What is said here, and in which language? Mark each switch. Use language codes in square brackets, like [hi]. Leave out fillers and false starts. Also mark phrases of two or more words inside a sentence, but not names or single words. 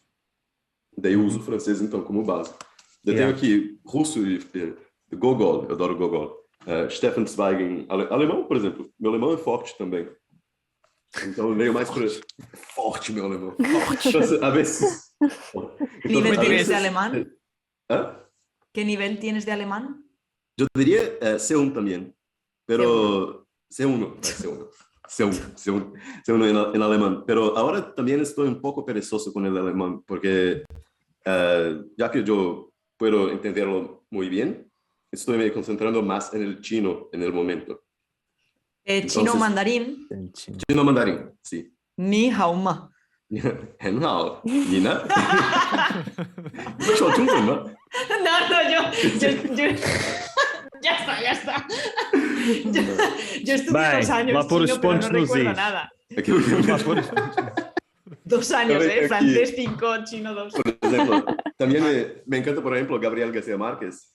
[pt] Daí eu uso o francês, então, como base. Eu tenho aqui russo e Gogol, eu adoro Gogol. Stefan Zweig em alemão, por exemplo. Meu alemão é forte também. Então eu leio mais para... Forte, meu alemão. Forte. Então, a vezes... [es] ¿Nivel tienes de alemán? ¿Qué nivel tienes de alemán? Yo diría C1 también, pero C1 en alemán. Pero ahora también estoy un poco perezoso con el alemán, porque ya que yo puedo entenderlo muy bien, estoy me concentrando más en el chino en el momento. Chino mandarín. Chino mandarín, sí. [zh] 你好吗. 很好，你呢？你会说中文吗？ [es] No, yo... Ya está. Yo estuve 2 años lá chino, pero no recuerdo nada. 2 años, francés 5, chino 2. Por ejemplo, también me encanta, por ejemplo, Gabriel García Márquez.